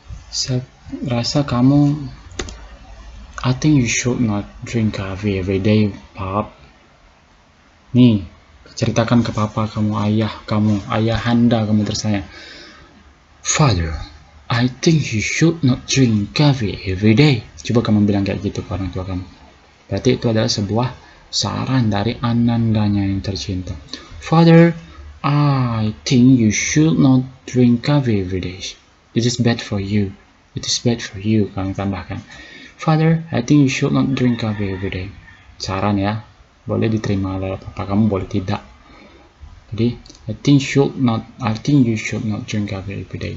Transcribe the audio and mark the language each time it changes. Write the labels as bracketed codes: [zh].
[id] Saya rasa kamu, [en] I think you should not drink coffee every day, Pap. [id] Nih ceritakan ke papa kamu, ayahanda kamu tersayang. [en] Father, I think you should not drink coffee every day. [id] Coba kamu bilang kayak gitu ke orang tua kamu. Berarti itu adalah sebuah saran dari anandanya yang tercinta. [en] Father, I think you should not drink coffee every day. It is bad for you. It is bad for you. [id] Kamu tambahkan. [en] Father, I think you should not drink coffee every day. [id] Saran ya. Boleh diterima oleh papa kamu, boleh tidak. [en] Jadi, I think you should not drink coffee every day.